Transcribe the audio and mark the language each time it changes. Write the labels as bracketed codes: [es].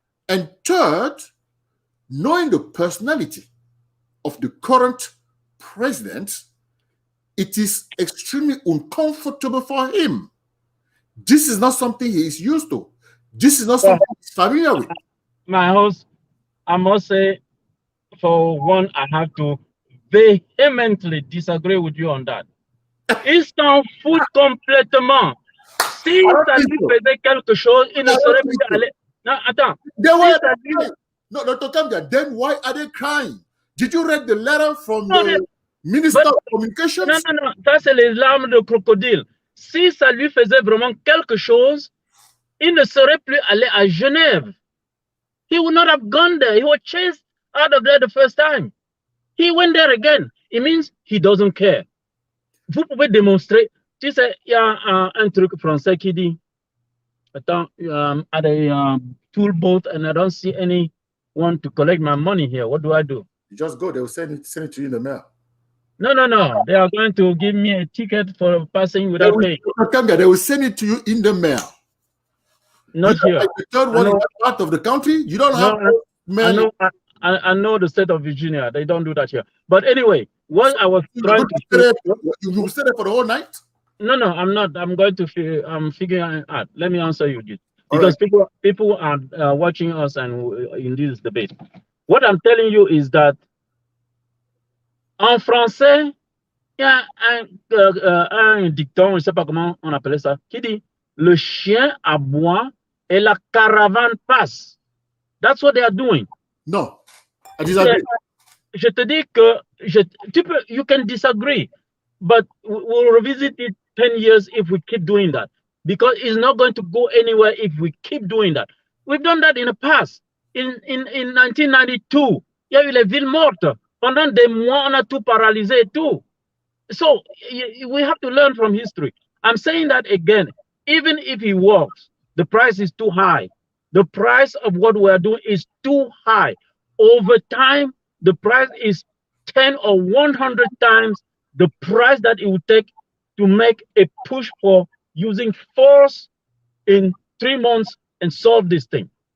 [en] And third, knowing the personality of the current president, it is extremely uncomfortable for him. This is not something he is used to. This is not something he's familiar with. My host, I must say, for one, I have to vehemently disagree with you on that. [fr] Il s'en fout complètement. Si ça lui faisait quelque chose, il ne serait plus allé. Non, attends. [en] No, Dr. Kamguia, then why are they crying? Did you read the letter from the Minister of Communications? [fr] Non, ça c'est les larmes de crocodile. Si ça lui faisait vraiment quelque chose, il ne serait plus allé à Genève. [en] He would not have gone there. He was chased out of there the first time. He went there again. It means he doesn't care. [fr] Vous pouvez démontrer. Tu sais, il y a un truc français qui dit, attends, [en] at a tool boat and I don't see anyone to collect my money here. What do I do? You just go. They will send it to you in the mail. No. They are going to give me a ticket for passing without paying. They will send it to you in the mail. Not here. Like the third one in that part of the country, you don't have mail. I know the state of Virginia. They don't do that here. But anyway, what I was trying to say. You will stay there for the whole night? No, I'm not. I'm going to I'm figuring out. Let me answer you this. All Because right. people are watching us and in this debate. What I'm telling you is that [fr] en français, il y a un dicton, je ne sais pas comment on appelait ça, qui dit le chien aboie et la caravane passe. [en] That's what they are doing. No, I disagree. [fr] Je te dis que [en] you can disagree, but we'll revisit it 10 years if we keep doing that, because it's not going to go anywhere if we keep doing that. We've done that in the past. [fr] In 1992, il y a eu les villes mortes. Pendant des mois, on a tout paralysé et tout. [en] So we have to learn from history. I'm saying that again, even if he works, the price is too high. The price of what we are doing is too high. Over time, the price is 10 or 100 times the price that it would take to make a push for using force in 3 months and solve this thing.